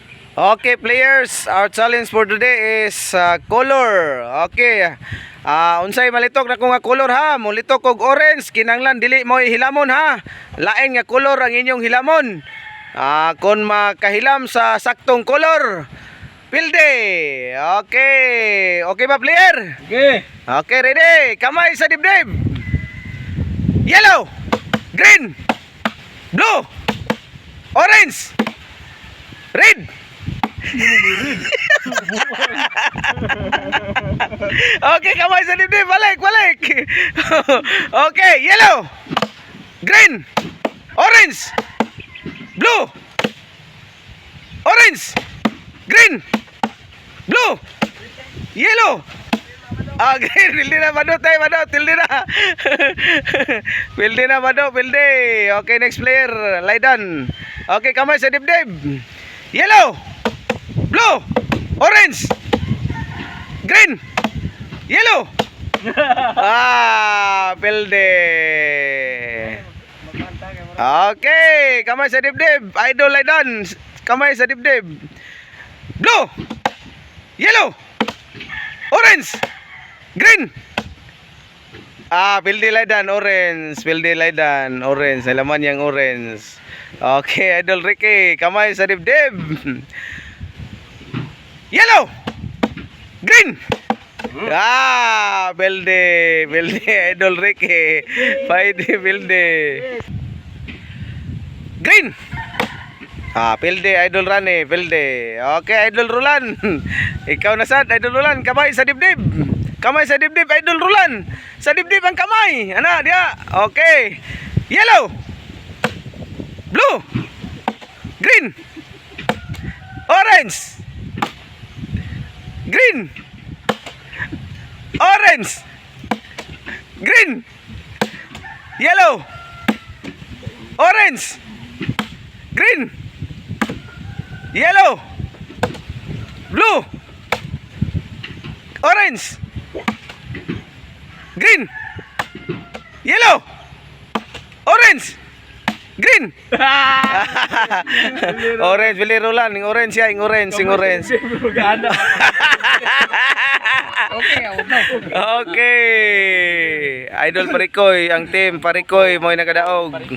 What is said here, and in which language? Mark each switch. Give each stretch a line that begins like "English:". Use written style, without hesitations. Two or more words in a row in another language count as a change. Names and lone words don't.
English: Okay, players, our challenge for today is color. Okay.
Cebuano: Unsay malitok na ko nga color ha? Mulitok og orange, kinanglan dili mo hilamon ha. Lain nga color ang inyong hilamon. Kung makahilam sa saktong color, pilde. Okay. Okay ba, player? Okay.
English: Okay, ready?
Cebuano: Kamay sa dibdib.
English: Yellow, green, blue, orange, red.
Cebuano: Okay, kamay sa dibdib. Balik.
English: Okay, yellow, green, orange, blue, orange, green, blue, yellow.
Cebuano: Okay, pilde na Badot, pilde na. Pilde na Badot, pilde.
English: Okay, next player, Laidan.
Cebuano: Okay, kamay sa dibdib.
English: Yellow, blue, orange, green, yellow.
Cebuano: Pilde. Okay, kamay sa dibdib. Idol Laidan, kamay sa dibdib.
English: Blue, yellow, orange, green.
Cebuano: Pilde Laidan, orange. Pilde Laidan, orange. Alaman yang orange. Okay, Idol Ricky, kamay sa dibdib.
English: Yellow, green.
Cebuano: Pilde Idol Ricky. Pilde green. Pilde Idol Rani, pilde. Okay, Idol Rulan. Ikaw na sad, Idol Rulan, kamay sa dibdib. Kamay sa dibdib, Idol Rulan. Sa dibdib ang kamay. Ana, dia. Okay.
English: Yellow, blue, green, orange, green, orange, green, yellow, orange, green, yellow, blue, orange, green, yellow, orange, green. Orange,
Cebuano: bili Roland, ng orange ya, ng orange. Okay. Idol Parikoy, ang team Parikoy mo nakadaog.